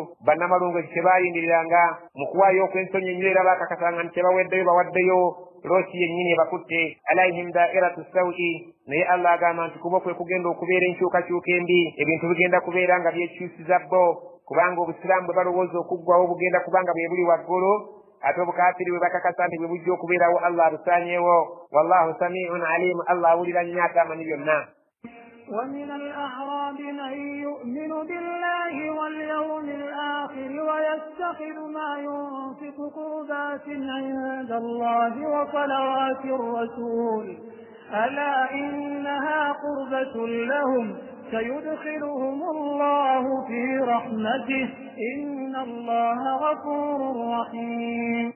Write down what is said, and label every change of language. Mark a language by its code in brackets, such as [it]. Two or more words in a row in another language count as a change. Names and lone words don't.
[lg] bannamalungu ekyo kye baalindiriranga mu kuwaayo okw'ensonyi ennyo era baakakasanga nti kye bawaddeyo bawaddeyo loosi yennyini ebakutte. [ar] عليهم دائرة السوء, [lg] naye Allah agamba nti kubo kwe kugenda okubeera enkyukakyuka embi, ebintu bigenda kubeera nga byekyusiza bo, kubanga obusiraamu bwe balowooza okuggwawo bugenda kubanga bwe buli waggulu, ate obukaafiri bwe bakakasa nti bwe bujja okubeerawo Allah abusaanyeewo. [ar] والله سميع عليم, [lg] Allah awulira nnyo ate amanyi byonna. [ar] ومن الأعراب من يؤمن بالله واليوم الآخر ويتخذ ما ينفق قربات عند الله وصلوات الرسول ألا إنها قربة لهم سيدخلهم الله في رحمته إن الله غفور رحيم.